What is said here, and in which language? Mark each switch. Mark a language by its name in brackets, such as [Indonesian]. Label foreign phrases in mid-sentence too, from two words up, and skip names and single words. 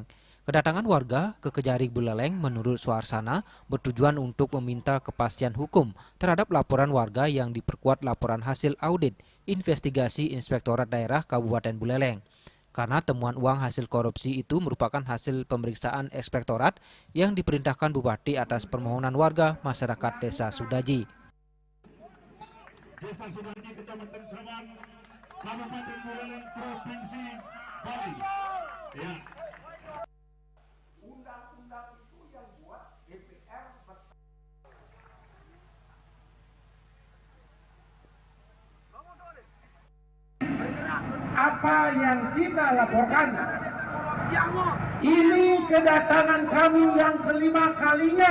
[Indonesian] Kedatangan warga ke Kejari Buleleng menurut Suharsana bertujuan untuk meminta kepastian hukum terhadap laporan warga yang diperkuat laporan hasil audit investigasi Inspektorat Daerah Kabupaten Buleleng. Karena temuan uang hasil korupsi itu merupakan hasil pemeriksaan Inspektorat yang diperintahkan Bupati atas permohonan warga masyarakat Desa Sudaji. Desa Sudaji, Kecamatan Sawan, Kabupaten Buleleng, Provinsi Bali. Ya. Apa yang kita laporkan, ini kedatangan kami yang kelima kalinya.